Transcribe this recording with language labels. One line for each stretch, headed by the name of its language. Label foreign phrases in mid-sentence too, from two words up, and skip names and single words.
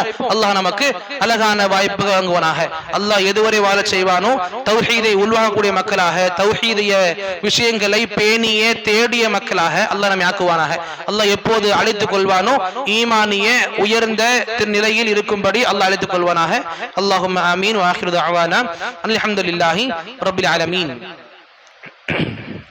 Tamil: அல்லாஹ் நமக்கு அழகான வாய்ப்பு வழங்குவானாக. அல்லாஹ் எதுவரை வாழ செய்வானோ தௌஹீதை உள்வாங்கக்கூடிய மக்களாக, தௌஹீதிய விஷயங்களை பேணிய தேடிய மக்களாக அல்லாஹ் நம்மை ஆக்குவானாக. அல்லாஹ் எப்போது அழைத்துக் கொள்வானோ ஈமானிய உயர்ந்த நிலையில் இருக்கும்படி அல்லாஹ் அழைத்துக் கொள்வானாக.
Arabic: اللهم آمين وآخر دعوانا الحمد لله رب العالمين.